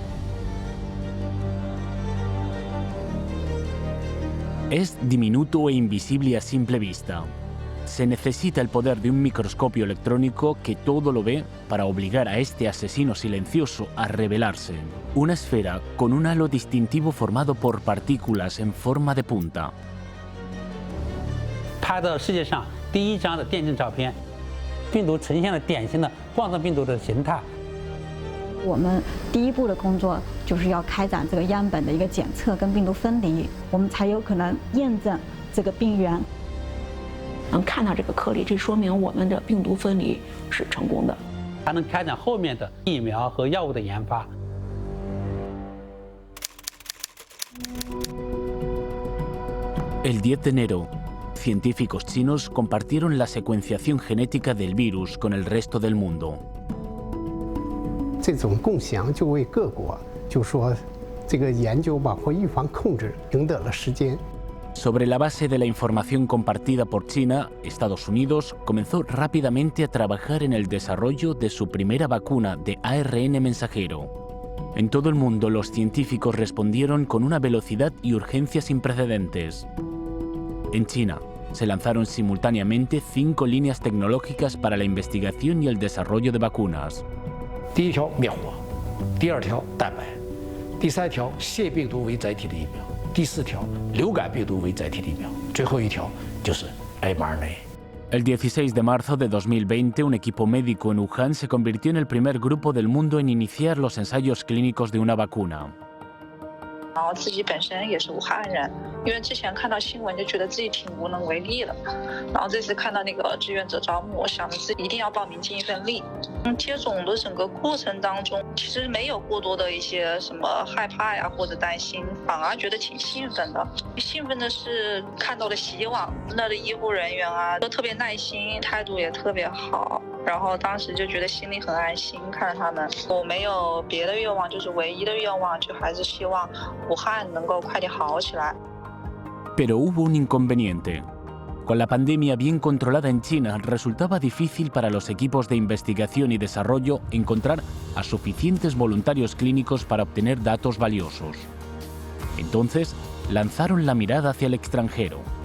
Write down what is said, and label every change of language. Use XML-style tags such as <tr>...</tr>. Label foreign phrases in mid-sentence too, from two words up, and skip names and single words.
<es>Es diminuto e invisible a simple vista. Se necesita el poder de un microscopio electrónico que todo lo ve para obligar a este asesino silencioso a revelarse. Una esfera con un halo distintivo formado por partículas en forma de punta.</es> <zh>拍的世界上第一张的电竞照片，病毒呈现了典型的冠状病毒的形态。我们第一步的工作就是要开展这个样本的一个检测跟病毒分离，我们才有可能验证这个病源。能看到这个颗粒，这说明我们的病毒分离是成功的，才能开展后面的疫苗和药物的研发。</zh> <es>El 10 de enero, científicos chinos compartieron la secuenciación genética del virus con el resto del mundo.</es> <zh>这种共享就为各国就说这个研究包括预防控制赢得了时间。</zh> <es>Sobre la base de la información compartida por China, Estados Unidos comenzó rápidamente a trabajar en el desarrollo de su primera vacuna de ARN mensajero. En todo el mundo, los científicos respondieron con una velocidad y urgencia sin precedentes. En China, se lanzaron simultáneamente 5 líneas tecnológicas para la investigación y el desarrollo de vacunas.</es> <zh>第一条灭活，第二条蛋白，第三条腺病毒为载体的疫苗。第4条，流感病毒为载体的疫苗，最后一条就是 mRNA。</zh> <es>El 16 de marzo de 2020, un equipo médico en Wuhan se convirtió en el primer grupo del mundo en iniciar los ensayos clínicos de una vacuna.</es> <zh>然后自己本身也是武汉人，因为之前看到新闻就觉得自己挺无能为力的，然后这次看到那个志愿者招募，我想着自己一定要报名尽一份力。接种的整个过程当中，其实没有过多的一些什么害怕呀或者担心，反而觉得挺兴奋的。兴奋的是看到了希望，那的医护人员啊都特别耐心，态度也特别好。然后当时就觉得心里很安心，看着他们，我没有别的愿望，就是唯一的愿望，就还是希望武汉能够快点好起来。</zh> <es>Pero hubo un inconveniente. Con la pandemia bien controlada en China, resultaba difícil para los equipos de investigación y desarrollo encontrar a suficientes voluntarios clínicos para obtener datos valiosos. Entonces, lanzaron la mirada hacia el extranjero.</es>